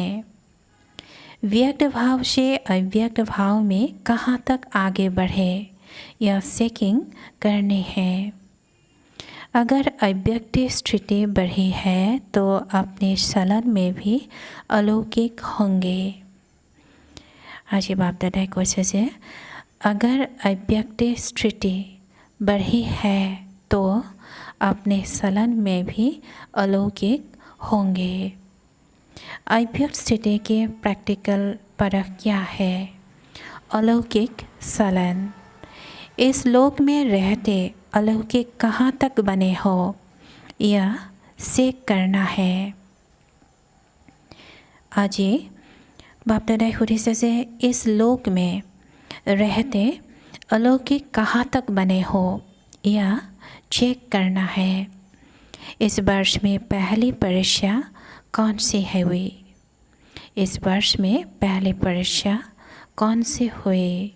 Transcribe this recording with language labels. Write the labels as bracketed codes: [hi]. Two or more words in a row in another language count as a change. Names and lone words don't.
[hi] व्यक्त भाव से अव्यक्त भाव में कहाँ तक आगे बढ़े, यह चेकिंग करनी है। अगर अव्यक्त स्थिति बढ़ी है तो अपने चलन में भी अलौकिक होंगे। [as] আজ বাপ দাদাই কৈছে যে [hi] अगर अव्यक्त स्थिति बढ़ी है तो अपने चलन में भी अलौकिक होंगे। अव्यक्त स्थिति के प्रैक्टिकल परख क्या है? अलौकिक चलन। इस लोक में रहते अलौकिक कहाँ तक बने हो, यह चेक करना है। [as] আজ বাপ দাদাই সুধিছে যে [hi] इस लोक में रहते अलौकिक कहाँ तक बने हो, या चेक करना है। इस वर्ष में पहली परीक्षा कौन सी हुई? इस वर्ष में पहली परीक्षा कौन सी हुई?